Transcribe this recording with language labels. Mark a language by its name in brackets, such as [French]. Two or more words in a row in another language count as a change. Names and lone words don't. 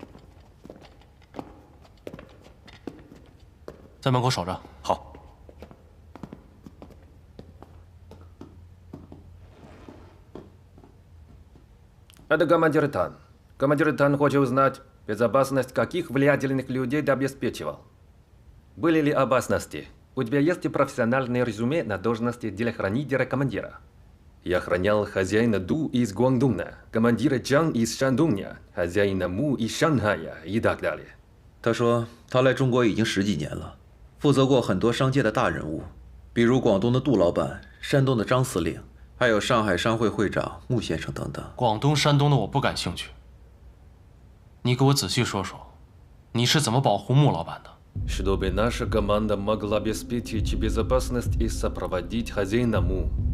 [Chinese] 在门口守着。好。 [Russian] Это командир Тан. Командир Тан хочет узнать, безопасность каких влиятельных людей ты обеспечивал. Были ли опасности? У тебя есть профессиональное резюме на должности телохранителя командира. Я охранял хозяина Ду из Гуандуна, командира Чан из Шандуня, хозяина Му из Шанхая и так далее. [Chinese] 他说他来中国已经10几年了，负责过很多商界的大人物，比如广东的杜老板、山东的张司令，还有上海商会会长穆先生等等。广东、山东的我不感兴趣。你给我仔细说说，你是怎么保护穆老板的？ [Russian] Чтобы наша команда могла обеспечить безопасность и сопроводить хозяина Му.